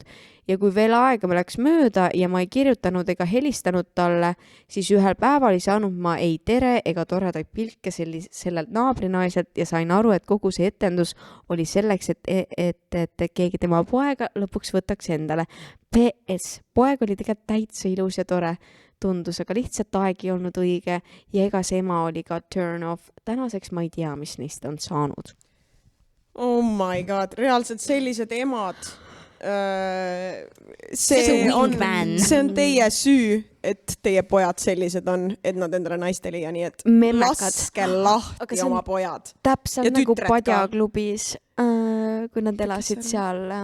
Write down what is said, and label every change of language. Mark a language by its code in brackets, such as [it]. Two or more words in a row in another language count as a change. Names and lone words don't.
[et] Ja kui veel aega läks mööda ja ma ei kirjutanud ega helistanud talle, siis ühel päeval ei saanud ma ei tere ega toredaid pilke sellelt naabrinaiselt ja sain aru, et kogu see etendus oli selleks, et keegi tema poega lõpuks võtaks endale. PS, poeg oli tegelikult täitsa ilus ja tore. Tundus, aga lihtsalt aeg ei olnud õige ja ega see ema oli ka [en] turn off. [et] Tänaseks ma ei tea, mis neist on saanud. [en] Oh my god, [et] reaalselt sellised emad. See on teie süü, et teie pojad sellised on, et nad endale naiste liia, nii et laske lahti oma pojad. Täpselt nagu Padjaklubis, kui nad elasid seal...